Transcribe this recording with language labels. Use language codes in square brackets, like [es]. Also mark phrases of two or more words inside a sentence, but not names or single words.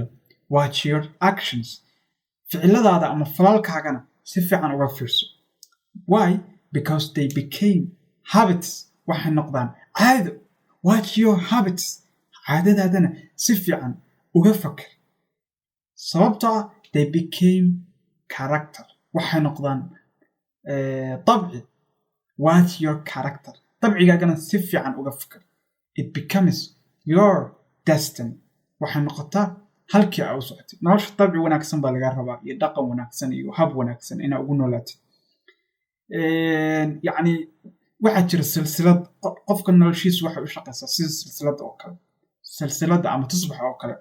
[en] watch your actions, [so] ficiladaada ama falalkaagana si fiican uga fiirso. [en] why? because they became habits, [so] waxay noqdaan caado. [en] watch your habits, [so] caadadaadana si fiican uga fakar, sababta [en] they became character, [so] waxay noqdaan dabci. [en] watch your character, [so] dabcigaagana si fiican uga fakar. [en] it becomes your destiny, [so] waxay noqotaa halkii aa u socotay. nolosha dabci wanaagsan baa laga rabaa, iyo dhaqan wanaagsan iyo hab wanaagsan inaa ugu noolaatid. yacni waxaa jira silsilad, qofka noloshiisu waxay u shaqaysaa sida silsilada oo kale, silsilada ama tusbaxa oo kale.